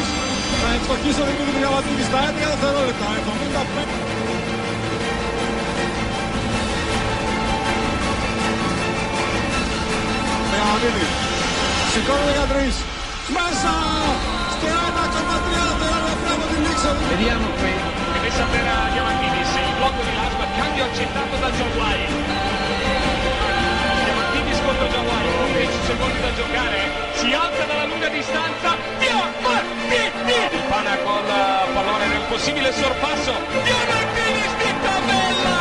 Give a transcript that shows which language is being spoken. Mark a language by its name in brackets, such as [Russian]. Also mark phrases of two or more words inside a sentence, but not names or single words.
[Greek] Θα ευστοχίσει ο Δημήτρης Διαμαντίδης στα 11 δευτερόλεπτα. 75. Διαμαντίδης, σηκώνει 13. Μέσα! Στο 1,3 δευτερόλεπτα από την Νίξον. [Italian] Vediamo qui, rimessa per Diamantidis, il blocco di Lasco, cambio accettato da Giaguai. Diamantidis contro Giaguai, 11 secondi da giocare, si alza dalla lunga distanza, Diamantidis! Il Pana col pallone nel possibile sorpasso, Diamantidis di tabella!